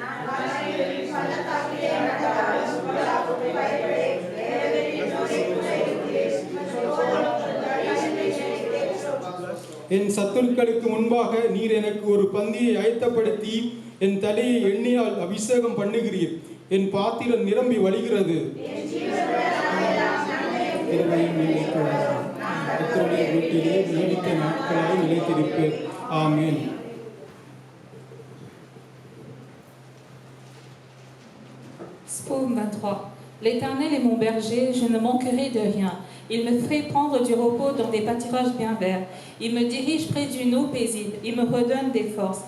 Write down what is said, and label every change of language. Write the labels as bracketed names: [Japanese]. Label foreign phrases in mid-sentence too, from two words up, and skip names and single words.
[Tamil] என் சத்துருக்களுக்கு முன்பாக நீர் எனக்கு ஒரு பந்தியை ஆயத்தப்படுத்தி என் தலையை எண்ணெயால் அபிஷேகம் பண்ணுகிறீர். என் பாத்திரம் நிரம்பி வழிகிறது. வீட்டிலே நீடித்த நாட்களாய் நிலைத்திருப்பேன். ஆமென். [French] Psaume 23. L'Éternel est mon berger, je ne manquerai de rien. Il me fait prendre du repos dans des pâturages bien verts. Il me dirige près d'une eau paisible. Il me redonne des forces.